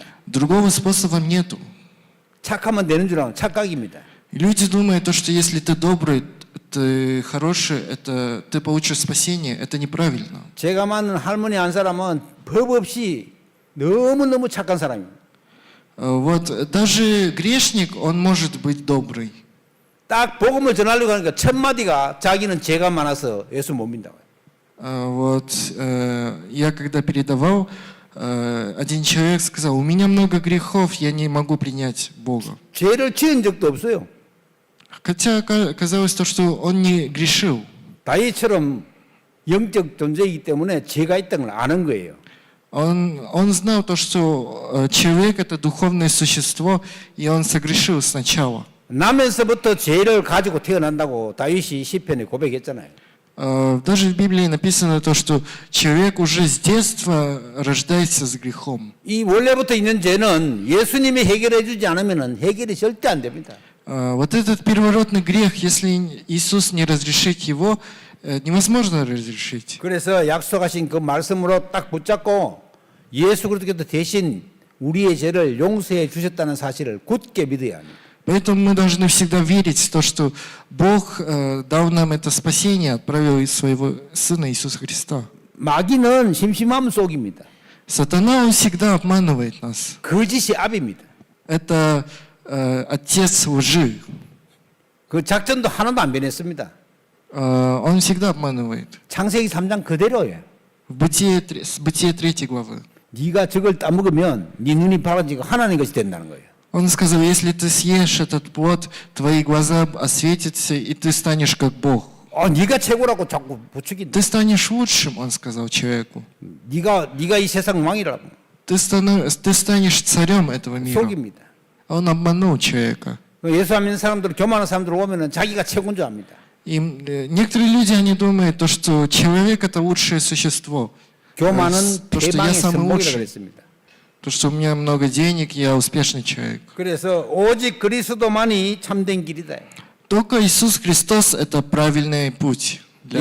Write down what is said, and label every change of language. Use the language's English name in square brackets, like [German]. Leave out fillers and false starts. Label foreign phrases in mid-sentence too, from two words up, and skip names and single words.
[Russian] Другого способа нету. [Korean] 착하면 되는 줄 아는 착각입니다. [Russian] Люди думают то, что если ты добрый, ты хороший, это ты получишь спасение, это неправильно. [Korean] 제가 만난 할머니 한 사람은 법 없이 너무너무 착한 사람입니다. [Russian] Вот даже грешник, он может быть добрый. [Korean] 딱 복음을 전하려고 하니까 첫 마디가 자기는 죄가 많아서 예수 못 믿는다고 해요. [Russian] Вот я когда передавал, один человек сказал: у меня много грехов, я не могу принять Бога. [Korean] 죄를 지은 적도 없어요. [Russian] Хотя казалось то, что он не грешил. [Korean] 다윗처럼 영적 존재이기 때문에 죄가 있다는 걸 아는 거예요. [Russian] Он знал то, что человек это духовное существо, и он согрешил сначала. [Korean] 나면서부터 죄를 가지고 태어난다고 다윗이 시편에 고백했잖아요. [Russian] Даже в Библии написано то, что человек уже с детства рождается с грехом. [Korean] 이 원래부터 있는 죄는 예수님이 해결해 주지 않으면 해결이 절대 안 됩니다. [Russian] Вот этот первородный грех, если Иисус не разрешит его, невозможно разрешить. [Korean] 그래서 약속하신 그 말씀으로 딱 붙잡고 예수 그리스도께서 대신 우리의 죄를 용서해 주셨다는 사실을 굳게 믿어야 합니다. [Russian] Поэтому мы должны всегда верить в то, что Бог дал нам это спасение, отправил своего Сына Иисуса Христа. [Korean] 마귀는 심심함 속입니다. [Russian] Сатана, он всегда обманывает нас. [Korean] 거짓이 압입니다. [Russian] Это отец лжи. [Korean] 그 작전도 하나도 안 변했습니다. [Russian] Он всегда обманывает. [Korean] 창세기 3장 그대로예요. [Russian] В Бытие 3 главы. [Korean] 네가 저걸 따먹으면 네 눈이 밝아지고 하나님 것이 된다는 거예요. [Russian] Он сказал, если ты съешь этот плод, твои глаза осветятся, и ты станешь как Бог. [Korean] 네가 최고라고 자꾸 부추긴다. [Russian] Ты станешь лучшим, он сказал человеку. [Korean] 네가 이 세상 왕이라고. [Russian] Ты станешь царем этого мира. [Korean] 속입니다. [Russian] Он обманул человека. [Korean] 예수 안 믿는 사람들, 교만한 사람들 오면은 자기가 최고인 줄 압니다. [Russian] И некоторые люди, они думают, то, что человек это лучшее существо. [Korean] 교만은 [Russian] То, что я [Korean] 대망의 [Russian] самый [Korean] 선봉이라고 [Russian] лучший. [Korean] 그랬습니다. [Russian] То, что у меня много денег, я успешный человек. [Korean] 그래서 오직 그리스도만이 참된 길이다. [Russian] Только Иисус Христос это правильный путь для